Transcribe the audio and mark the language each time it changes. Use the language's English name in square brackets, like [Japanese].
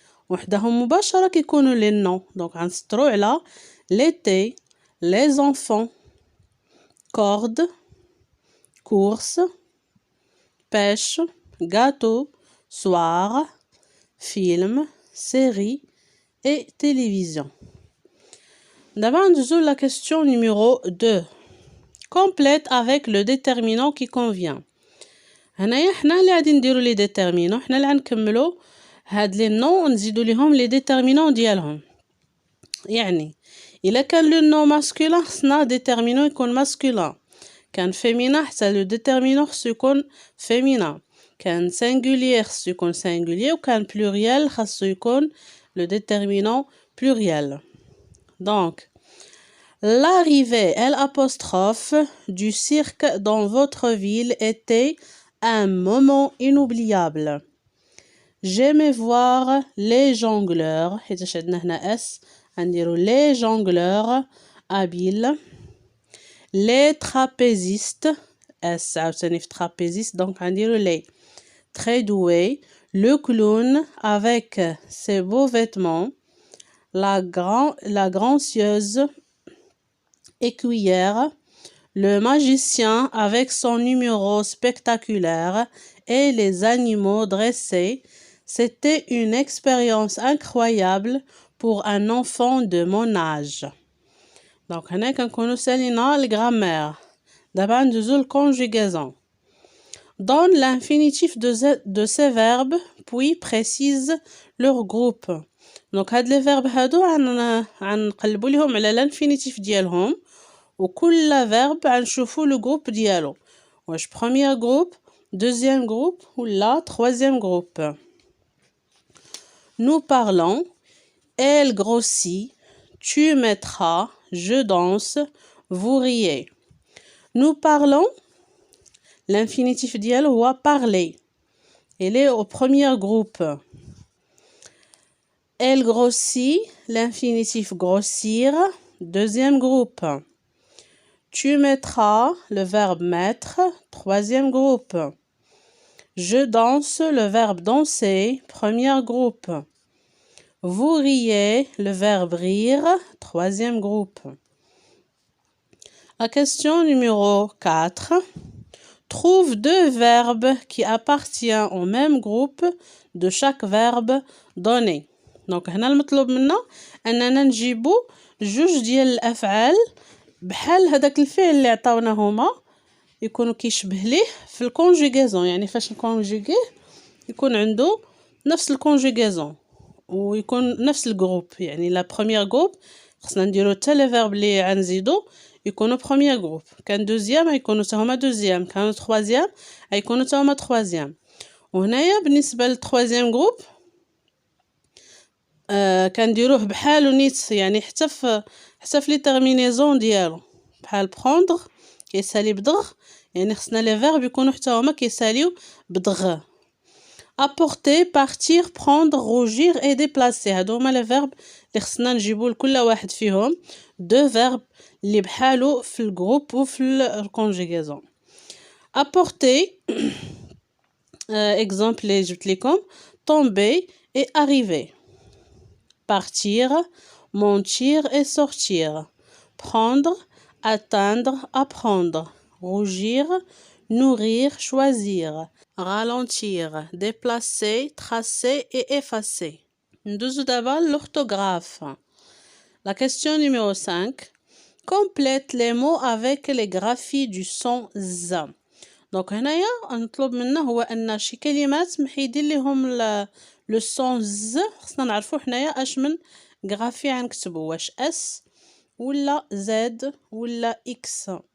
[Arabic] وحدهم مباشرة كيكونوا les noms. [French] Donc [Arabic] غنسطرو على [French] l'été, les enfants, corde, course, pêche, gâteau, soir, film, série et télévision. D'abord, nous la question numéro 2. Complète avec le déterminant qui convient. [Arabic] هنايا حنا اللي غادي نديرو لي ديتيرمينون، حنا اللي غنكملو هاد لي نو ونزيدو ليهم لي ديتيرمينون ديالهم. يعني الا كان لو نو ماسكولين خصنا ديتيرمينون يكون ماسكولين، كان فيمينا حتى لو ديتيرمينون خصو يكون فيمينا، كان singulier خصو يكون singulier وكان pluriel خصو يكون le déterminant pluriel. [French] Donc l'arrivée L'apostrophe du cirque dans votre ville était un moment inoubliable. J'aimais voir les jongleurs, [Arabic] حيتاش عندنا هنا اس غنديرو [French] les jongleurs habiles, les trapézistes [Arabic] اس عاوتاني في [French] trapéziste donc [Arabic] غنديرو [French] les très doués, le clown avec ses beaux vêtements, la gracieuse écuyère, le magicien avec son numéro spectaculaire et les animaux dressés. C'était une expérience incroyable pour un enfant de mon âge. [Arabic] Donc هنا كنكونو سالينا الجرامير. دابا ندوزو الكونجوغاسيون. [French] Donne l'infinitif de ces verbes puis précise leur groupe. [Arabic] Donc هاد لي فيرب هادو غنقلبو ليهم على الانفينيتيف ديالهم وكل فيرب غنشوفو لو جروب ديالو، واش [French] premier groupe, deuxième groupe ou la troisième groupe. Nous parlons, elle grossit, tu mettras, je danse, vous riez. Nous parlons, l'infinitif [Arabic] ديالو هو [French] parler. Il est au premier groupe. Elle grossit, l'infinitif grossir, deuxième groupe. Tu mettras, le verbe mettre, troisième groupe. Je danse, le verbe danser, premier groupe. Vous riez, le verbe rire, troisième groupe. La question numéro 4. Trouve deux verbes qui appartiennent au même groupe de chaque verbe donné. [Arabic] Donc هنا المطلوب منا اننا نجيبو جوج ديال الافعال بحال هذاك الفعل اللي عطاونا هما يكونوا كيشبه ليه في الكونجوغاسيون. يعني فاش نكونجوغيه يكون عنده نفس الكونجوغاسيون ويكون نفس الجروب. يعني لا بروميير جروب خصنا نديرو حتى لي فيرب اللي غنزيدو يكونوا بروميير جروب، كان دوزيام غيكونوا حتى هما دوزيام، كانوا تروازيام غيكونوا حتى هما تروازيام. وهنايا بالنسبه للتروازيام جروب كنديروه بحالو نيت، يعني حتى في لي تيرمينيزون ديالو بحال بروندر كيسالي بدغ، يعني خصنا لي فيرب يكونوا حتى هما كيساليو بدغ. [French] apporter, partir, prendre, rougir et déplacer. [Arabic] هادو هما les verbes اللي خصنا نجيبو لكل واحد فيهم deux verbes اللي بحالو في الجروب وفي الكونجيغازون. [French] apporter exemple [Arabic] اللي جبت لكم [French] tomber et arriver. partir, mentir et sortir. prendre, atteindre, apprendre. rougir, nourrir, choisir. ralentir, déplacer, tracer et effacer. [Arabic] ندوزو دابا l'orthographe. [French] La question numéro 5. Complète les mots avec les graphies du son Z. [Arabic] دونك هنايا نطلب منا هو ان شي كلمات محيدين ليهم لو سون ز، خصنا نعرفو حنايا اش من غرافي غنكتبو، واش اس ولا زد ولا اكس.